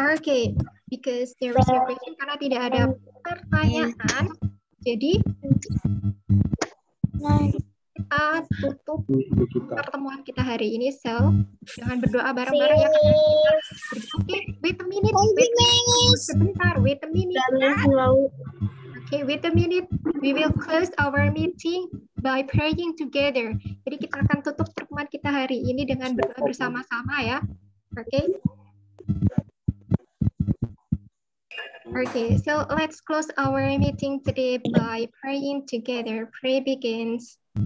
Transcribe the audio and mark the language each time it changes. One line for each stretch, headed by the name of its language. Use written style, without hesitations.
English: Okay, because there is no question
Indonesian: karena tidak ada pertanyaan, jadi kita tutup pertemuan kita hari ini. So, jangan berdoa bareng-bareng ya. Oke,
English: wait a minute.
Indonesian: Sebentar,
English: wait a minute. Okay, wait a minute. We will close our meeting by praying together.
Indonesian: Jadi kita akan tutup pertemuan kita hari ini dengan berdoa bersama-sama ya. Oke.
English: Okay, so let's close our meeting today by praying together. Pray begins.